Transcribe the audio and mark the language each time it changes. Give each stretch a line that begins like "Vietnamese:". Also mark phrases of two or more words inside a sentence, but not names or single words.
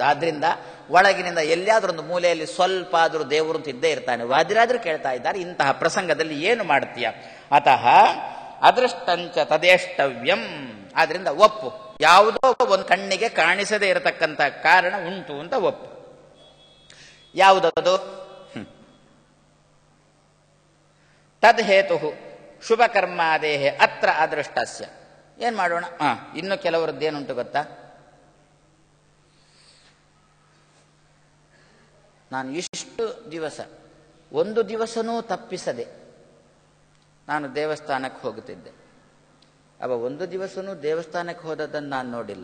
Kannada: ಆದ್ರಿಂದ ಒಳಗಿನಿಂದ ಎಲ್ಲಿಯಾದ್ರೂ ಒಂದು ಮೂಲೆಯಲ್ಲಿ ಸ್ವಲ್ಪ ಆದರೂ ದೇವರು ಇದ್ದೇ ಇರ್ತಾನೆ. ವಾದಿರಾದ್ರು ಕೇಳ್ತಾ ಇದ್ದಾರೆ, ಇಂತಹ ಪ್ರಸಂಗದಲ್ಲಿ ಏನು ಮಾಡ್ತೀಯ?
Sanskrit: ಅತಃ ಅದೃಷ್ಟಂಚ ತದೇಷ್ಟವ್ಯಂ,
Kannada: ಆದ್ರಿಂದ ಒಪ್ಪು, ಯಾವುದೋ ಒಂದು ಕಣ್ಣಿಗೆ ಕಾಣಿಸದೇ ಇರತಕ್ಕಂಥ ಕಾರಣ ಉಂಟು ಅಂತ ಒಪ್ಪು. ಯಾವುದದು?
Sanskrit: ತದ್ ಹೇತು ಶುಭಕರ್ಮಾದೇಹೆ ಅತ್ರ ಅದೃಷ್ಟಸ್ಯ.
Kannada: ಏನ್ ಮಾಡೋಣ? ಇನ್ನು ಕೆಲವರದ್ದೇನುಂಟು ಗೊತ್ತಾ? ನಾನು ಇಷ್ಟು ದಿವಸ ಒಂದು ದಿವಸನೂ ತಪ್ಪಿಸದೆ ನಾನು ದೇವಸ್ಥಾನಕ್ಕೆ ಹೋಗುತ್ತಿದ್ದೆ. ಅವ ಒಂದು ದಿವಸನೂ ದೇವಸ್ಥಾನಕ್ಕೆ ಹೋದದ್ದನ್ನು ನಾನು ನೋಡಿಲ್ಲ.